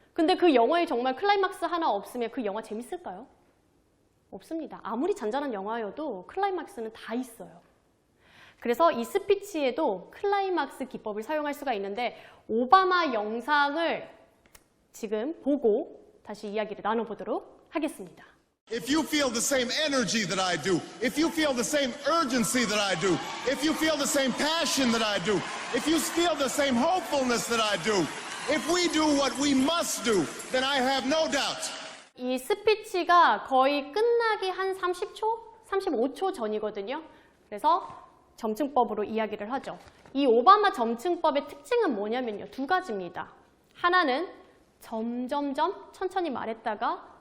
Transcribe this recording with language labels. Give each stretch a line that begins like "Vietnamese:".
Korean: 근데 그 영화에 정말 클라이막스 하나 없으면 그 영화 재밌을까요? 없습니다. 아무리 잔잔한 영화여도 클라이막스는 다 있어요. 그래서 이 스피치에도 클라이막스 기법을 사용할 수가 있는데 오바마 영상을 지금 보고 다시 이야기를 나눠보도록 하겠습니다.
English: If you feel the same energy that I do, if you feel the same urgency that I do, if you feel the same passion that I do, if you feel the same hopefulness that I do, if we do what we must do, then I have no doubt.
Korean: 이 스피치가 거의 끝나기 한 30초? 35초 전이거든요. 그래서 점층법으로 이야기를 하죠. 이 오바마 점층법의 특징은 뭐냐면요. 두 가지입니다. 하나는 점점점 천천히 말했다가